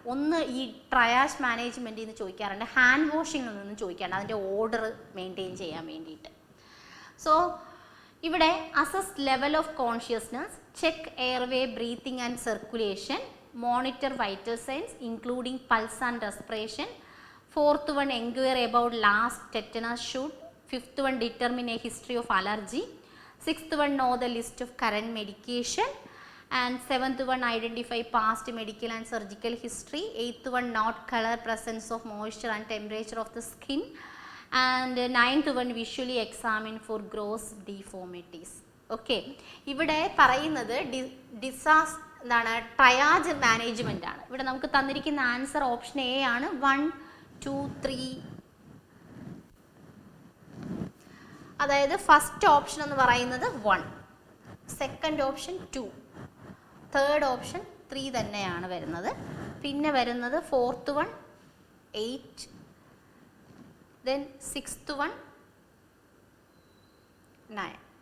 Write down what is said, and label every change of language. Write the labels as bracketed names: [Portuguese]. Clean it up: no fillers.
[Malayalam] ഒന്ന് ഈ ട്രയാജ് മാനേജ്മെൻറ്റിൽ നിന്ന് ചോദിക്കാറുണ്ട്, ഹാൻഡ് വാഷിങ്ങിൽ നിന്ന് ചോദിക്കാറുണ്ട്, അതിൻ്റെ ഓർഡർ മെയിൻറ്റെയിൻ ചെയ്യാൻ വേണ്ടിയിട്ട്. [English] so [Malayalam] ഇവിടെ [English] Assess level of consciousness, check airway breathing and circulation, monitor vital signs including pulse and respiration. 4th one, inquire about last tetanus shoot. 5th one, determine a history of allergy. 6th one, know the list of current medication. And 7th one, identify past medical and surgical history. 8th one, note color, presence of moisture and temperature of the skin. And 9th one, visually examine for gross deformities. [Malayalam] Okay, ഇവിടെ പറയുന്നത് എന്താണ്? Triage management ആണ്. ഇവിടെ നമുക്ക് തന്നിരിക്കുന്ന answer option A ആണ്. 1, 2, 3. അതായത് first option എന്ന് പറയുന്നത് 1, സെക്കൻഡ് ഓപ്ഷൻ 2, തേർഡ് ഓപ്ഷൻ 3 തന്നെയാണ് വരുന്നത്. പിന്നെ വരുന്നത് [English] 4th one 8, then 6th one 9.